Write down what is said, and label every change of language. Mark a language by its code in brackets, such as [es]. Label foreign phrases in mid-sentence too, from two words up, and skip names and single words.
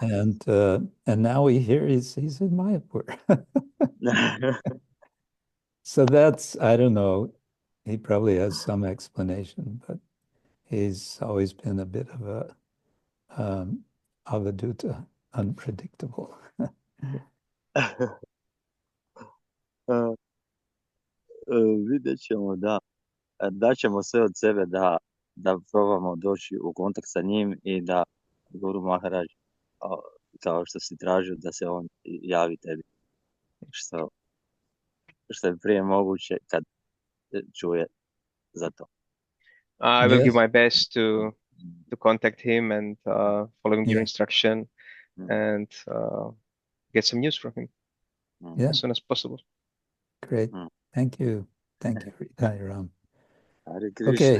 [en] And now we hear he's in Mayapur. So that's, I don't know, he probably has some explanation, but he's always been a bit of a avaduta, unpredictable. [bs] Vidjet ćemo, da. Daćemo sve od sebe da probamo doći u kontakt sa njim i da Guru Maharaj, kao što si tražio, da se on javi tebi. Što je prije moguće kad čuje za to. [en] I will give my best to contact him and following your instruction and get some news from him as soon as possible. Great. Thank you. Thank you, Ram. Okay.